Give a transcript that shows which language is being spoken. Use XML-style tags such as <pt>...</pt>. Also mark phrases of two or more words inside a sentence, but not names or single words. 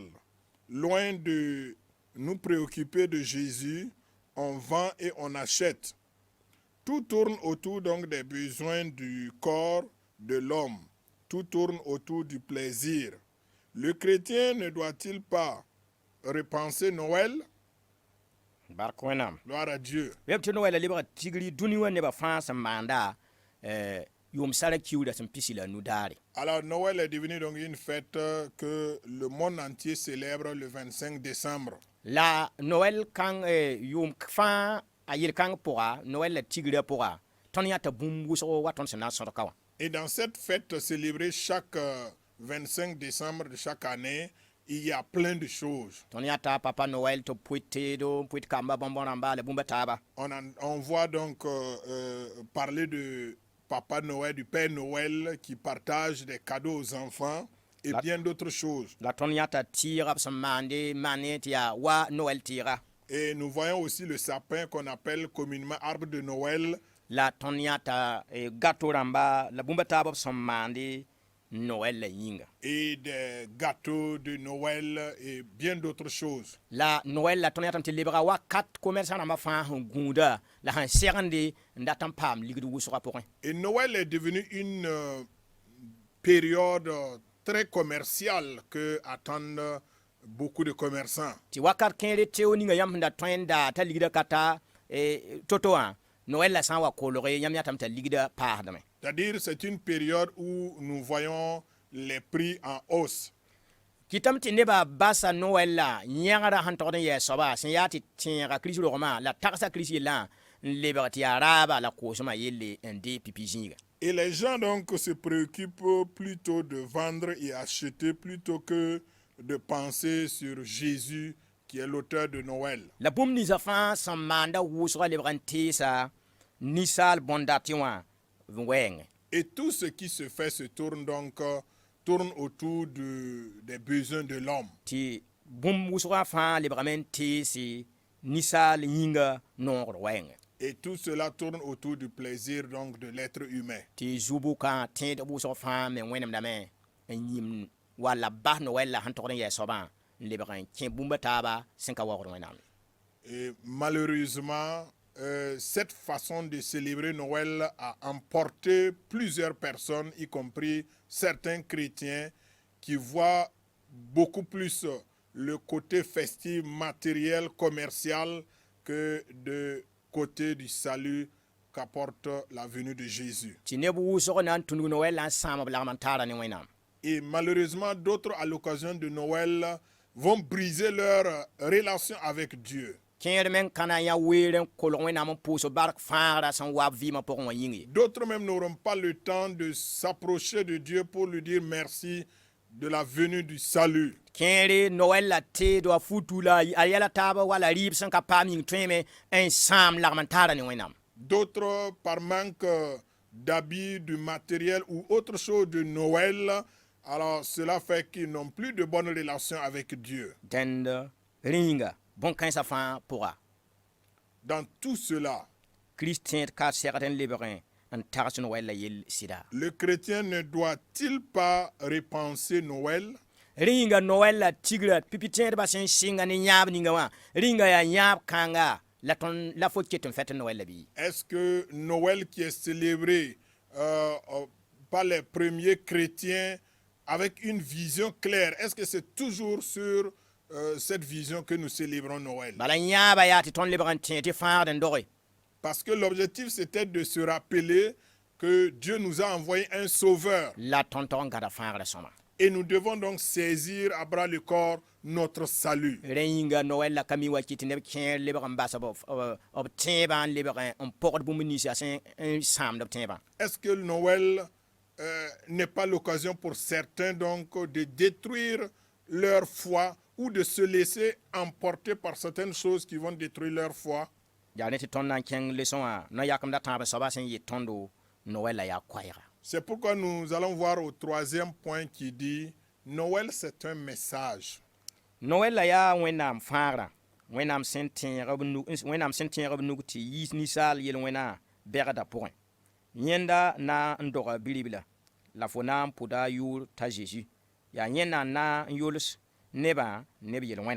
<fr>Loin de nous préoccuper de Jésus, on vend et on achète. Tout tourne autour donc des besoins du corps de l'homme. Tout tourne autour du plaisir. Le chrétien ne doit-il pas repenser Noël?</fr> <mos>Bark wẽnnaam.</mos> <fr>Gloire à Dieu.</fr> <mos>Web tɩ Noël la lebga tigri dũni wã nebã fãa sẽn maanda yʋʋm sara-kiugrã sẽn pisi la nu-daare.</mos> <fr>Alors Noël est devenu donc une fête que le monde entier célèbre le 25 décembre.</fr> <mos>La Noël kãng yʋʋm fãa a yel-kãng pʋga, Noël la tigrã pʋga, tõnd yãta bũmb wʋsgo wa tõnd sẽn na n sõdka wã.</mos> <fr>Et dans cette fête célébrée chaque 25 décembre de chaque année, il y a plein de choses.</fr> <mos>Tõnd yãta Papa Noël tɩ b pʋɩt teedo, n pʋɩt kamba bõn-bõn-rãmba la bũmba taaba.</mos> <fr>On voit donc parler de Papa Noël, du Père Noël qui partage des cadeaux aux enfants et bien d'autres choses.</fr> <mos>La tõnd yãta tɩɩga b sẽn maande tɩ yaa wa Noël tɩɩga.</mos> <fr>Et nous voyons aussi le sapin qu'on appelle communément arbre de Noël.</fr> <mos>La tõnd yãta gâteau rãmba la bũmba taab b sẽn maande Noël la yĩnga.</mos> <fr>Et des gâteaux de Noël et bien d'autres choses.</fr> <mos>La Noël la tõnd yãtame tɩ lebga wakat commerçant rãmbã fãa sẽn gũuda la sẽn segende n dat n paam ligd wʋsgã pʋgẽ.</mos> <fr>Et Noël est devenu une période très commerciale que attendent beaucoup de commerçants.</fr> <mos>Tɩ wakat kẽere teo ninga yãmb sẽn da tõe n daa t'a ligda ka ta to-to wã Noël la sã n wa kolge yãmb yãtame t'a ligda paasdame.</mos> <fr>C'est-à-dire c'est une période où nous voyons les prix en hausse.</fr> <mos>Kɩtame tɩ nebã basa Noël la yãgra sẽn togd n yɛɛ soaba sẽn yaa tɩ tẽega Kirist rogmã la tagsa Kirist yellã n lebg tɩ yaa raaba la koosmã yelle n dee pipi zĩiga.</mos> <fr>Et les gens donc se préoccupent plutôt de vendre et acheter plutôt que de penser sur Jésus qui est l'auteur de Noël.</fr> <mos>La bũmb ninsã fãa sẽn maanda wʋsgã lebg n teesa ninsaal bõnda tɩ wã wɛɛngẽ.</mos> <fr>Et tout ce qui se fait se tourne donc tourne autour des besoins de l'homme.</fr> <mos>Tɩ bũmb wʋsgã fãa lebgame n teese ninsaal yĩnga noogr wɛɛngẽ.</mos> <fr>Et tout cela tourne autour du plaisir donc de l'être humain.</fr> <mos>Tɩ zu-bʋkã tẽed wʋsg fãa me wẽnemdame n yĩm walla bas Noël la sẽn togd n yɛɛ soabã n lebg n kẽ bũmba taaba sẽn ka waoogd wẽnnaam.</mos> <fr>Et malheureusement, cette façon de célébrer Noël a emporté plusieurs personnes, y compris certains chrétiens, qui voient beaucoup plus le côté festif, matériel, commercial que de côté du salut qu'apporte la venue de Jésus.</fr> <mos>Tɩ neb wʋsg na n tũnug Noël la n sãam b lagm n taara ne wẽnnaam.</mos> <fr>Et malheureusement, d'autres, à l'occasion de Noël, vont briser leur relation avec Dieu.</fr> <mos>Kẽer me n kãna yã weer n kolg wẽnnaam n pʋʋs bark fãagra sẽn wa b vɩɩmã pʋgẽ wã yĩnge.</mos> <fr>D'autres même n'auront pas le temps de s'approcher de Dieu pour lui dire merci de la venue du salut.</fr> <mos>Kẽere Noël la teed wa futu la a yɛla taaba wala rɩɩb sẽn ka paam yĩng tõeme n sãam lagm n taara ne wẽnnaam.</mos> <fr>D'autres, par manque d'habits, du matériel ou autre chose de Noël, alors cela fait qu'ils n'ont plus de bonnes relations avec Dieu.</fr> <mos>Dẽnd rĩnga bõn-kãensã fãa pʋga.</mos> <fr>Dans tout cela,</fr> <mos>Kirist tẽed ka segd n lebgẽ n tags Noël la yell sɩda.</mos> <fr>le chrétien ne doit-il pas repenser Noël?</fr> <mos>Rĩnga Noël la tigra pipi tẽedbã sẽn sɩnga ne yãab ninga wã rĩnga yaa yãab kãnga la tõnd la fo ket n fɛt Noël la bɩ.</mos> <fr>Est-ce que Noël qui est célébré par les premiers chrétiens avec une vision claire, est-ce que c'est toujours sur cette vision que nous célébrons Noël?</fr> <mos>Bala yãaba yaa tɩ tõnd lebg n tẽ tɩ fãagd n doge.</mos> <fr>Parce que l'objectif c'était de se rappeler que Dieu nous a envoyé un sauveur.</fr> <mos>La tõnd tog n gãda fãagrã sõma.</mos> <fr>Et nous devons donc saisir à bras le corps notre salut.</fr> <mos>Rẽnga Noël la ka mi wa kɩ tɩ neb kẽer lebg n bas b tẽebã n lebg n pʋgd bũmb ninsã sẽn sãamd b tẽebã.</mos> <fr>Est-ce que Noël n'est pas l'occasion pour certains donc de détruire leur foi ou de se laisser emporter par certaines choses qui vont détruire leur foi?</fr> <mos>Yaa ne tɩ tõnd na n kẽng leçon wã na yakemda tãab soaba sẽn yɩ tõndo Noël la yaa koɛɛga.</mos> <fr>C'est pourquoi nous allons voir au troisième point qui dit Noël c'est un message.</fr> <mos>Noël la yaa wẽnnaam fãagrã wẽnnaam sẽn tẽeg b nug tɩ yiis ninsaal yel-wẽnã bɛgda pʋgẽ. Yẽnda na n doga bi-ribla la fo na n pʋda yʋʋr t'a Zeezi. Yaa yẽnda na n yols nebã neb yel-wẽna.</mos>